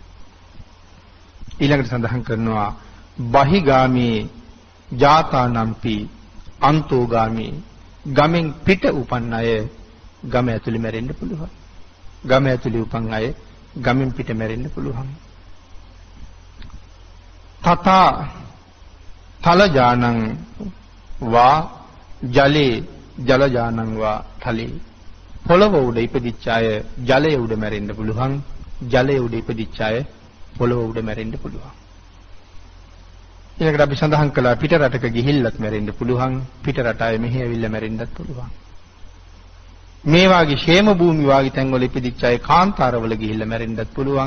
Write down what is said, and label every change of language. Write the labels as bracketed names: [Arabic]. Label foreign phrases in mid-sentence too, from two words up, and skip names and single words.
[Sinhala] ඊළඟට සඳහන් කරනවා [Pali] බහිගාමී ජාතානම්පි අන්තෝගාමී [Sinhala] ගමෙන් පිට උපන් අය ගම ඇතුලේ මැරෙන්න පුළුවන්. ගම ඇතුලේ උපන් අය ගමෙන් පිට මැරෙන්න පුළුවන්. [Pali] තථා තලජානං වා ජලේ ජලජානං වා තලේ [Sinhala] පොළව උඩ ඉපදිච්ච අය ජලය උඩ මැරෙන්න පුළුවන්. ජලය උඩ ඉපදිච්ච අය පොළව උඩ මැරෙන්න පුළුවන්. ඊළඟට අපි සඳහන් කළා පිට රටක ගිහිල්ලත් මැරෙන්න පුළුවන්. පිට රට අය මෙහි ඇවිල්ලා මැරෙන්නත් පුළුවන්. මේ වාගේ ෂේම භූමි වාගේ තැන්වල ඉපදිච්ච අය කාන්තාරවල ගිහිල්ලා මැරෙන්නත් පුළුවන්.